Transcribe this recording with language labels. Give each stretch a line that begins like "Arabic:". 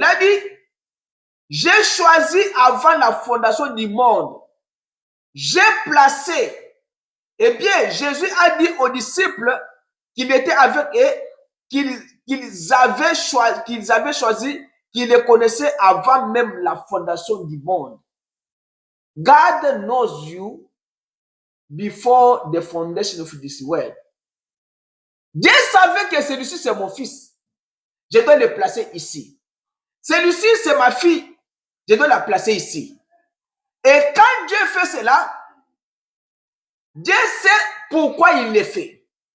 French: Il a dit, j'ai choisi avant la fondation du monde. J'ai placé. Eh bien, Jésus a dit aux disciples qu'il était avec eux, qu'ils avaient choisi, qu'ils les connaissaient avant même la fondation du monde.
English: God knows you before the foundation of this world.
French: Dieu savait que celui-ci, c'est mon fils. Je dois le placer ici. Celui-ci, c'est ma fille. Je dois la placer ici. Et quand Dieu fait cela, Dieu sait pourquoi il le fait.